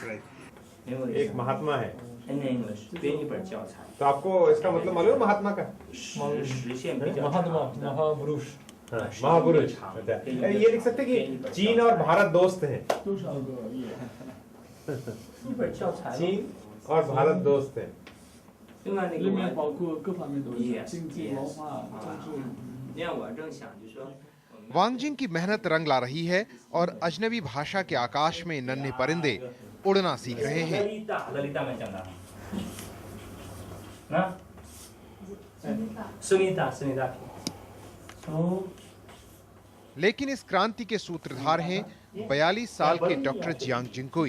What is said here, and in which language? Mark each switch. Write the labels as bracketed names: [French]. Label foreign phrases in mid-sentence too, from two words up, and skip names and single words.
[Hindi] एक महात्मा है तो आपको इसका मतलब मालूम है महात्मा का? महापुरुष। महापुरुष। ये लिख सकते कि चीन और भारत दोस्त हैं। चीन और भारत दोस्त हैं। [Chinese] 里面包括各方面都有经济、文化、政治。 [Hindi] वांगजिंग की मेहनत रंग ला रही है और अजनबी भाषा के आकाश में नन्हे परिंदे उड़ना सीख रहे हैं। लेकिन इस क्रांति के सूत्रधार हैं 42 साल के डॉक्टर जियांग जिंगकुई।